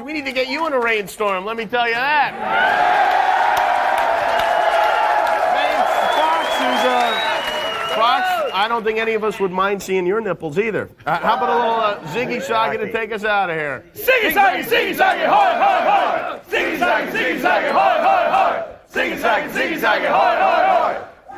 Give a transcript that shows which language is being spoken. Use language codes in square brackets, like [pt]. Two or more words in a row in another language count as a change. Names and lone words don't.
[en] We need to get you in a rainstorm, let me tell you that. Fox, I don't think any of us would mind seeing your nipples either. How about a little Ziggy Saggy to take us out of here? Ziggy Saggy, Ziggy Saggy, hoy, hoy, hoy! Ziggy Saggy, Ziggy Saggy, hoy, hoy, hoy! Ziggy Saggy, Ziggy Saggy, hoy, hoy, hoy!